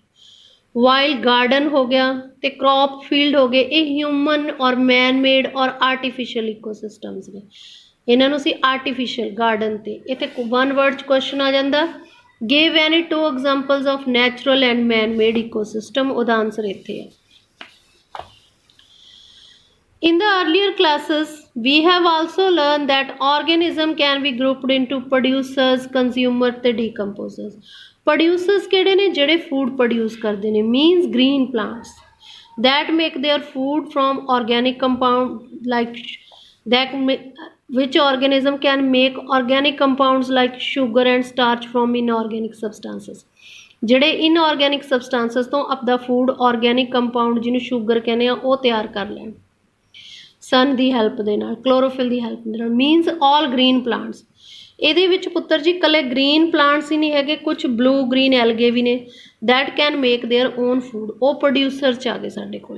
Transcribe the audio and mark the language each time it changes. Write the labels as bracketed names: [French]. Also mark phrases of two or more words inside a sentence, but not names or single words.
[English] wild garden [Punjabi] ਹੋ ਗਿਆ ਤੇ [English] crop field [Punjabi] ਹੋ ਗਏ, ਇਹ [English] human or man made or artificial ecosystems ਨੇ। [Punjabi] ਇਹਨਾਂ ਨੂੰ ਅਸੀਂ [English] artificial garden [Punjabi] ਤੇ ਇੱਥੇ [English] one word 'ਚ ਕੁਐਸਚਨ [Punjabi] ਆ ਜਾਂਦਾ, [English] give any 2 examples of natural and man made ecosystem. [Punjabi] ਉਹਦਾ ਆਨਸਰ ਇੱਥੇ ਹੈ। [English] In the earlier classes, we have also learned that organism can be grouped into producers, consumers ਤੇ decomposers। [Punjabi] ਪ੍ਰੋਡਿਊਸਰਸ ਕਿਹੜੇ ਨੇ, ਜਿਹੜੇ [English] food produce [Punjabi] ਕਰਦੇ ਨੇ, [English] means green plants that make their food from organic compound like which organism can make organic compounds like sugar and starch from inorganic substances, ਜਿਹੜੇ inorganic substances [Punjabi] ਤੋਂ ਆਪਦਾ ਫੂਡ [English] organic compound [Punjabi] ਜਿਹਨੂੰ ਸ਼ੂਗਰ ਕਹਿੰਦੇ ਆ ਉਹ ਤਿਆਰ ਕਰ ਲੈਣ ਸਨ ਦੀ ਹੈਲਪ ਦੇ ਨਾਲ, ਕਲੋਰੋਫਿਲ ਦੀ ਹੈਲਪ ਦੇ ਨਾਲ, [English] means all green plants. [Punjabi] ਇਹਦੇ ਵਿੱਚ ਪੁੱਤਰ ਜੀ ਇਕੱਲੇ [English] green plants [Punjabi] ਹੀ ਨਹੀਂ ਹੈਗੇ, ਕੁਝ [English] blue green algae [Punjabi] ਵੀ ਨੇ [English] that can make their own food, [Punjabi] ਉਹ ਪ੍ਰੋਡਿਊਸਰ 'ਚ ਆ ਗਏ ਸਾਡੇ ਕੋਲੇ।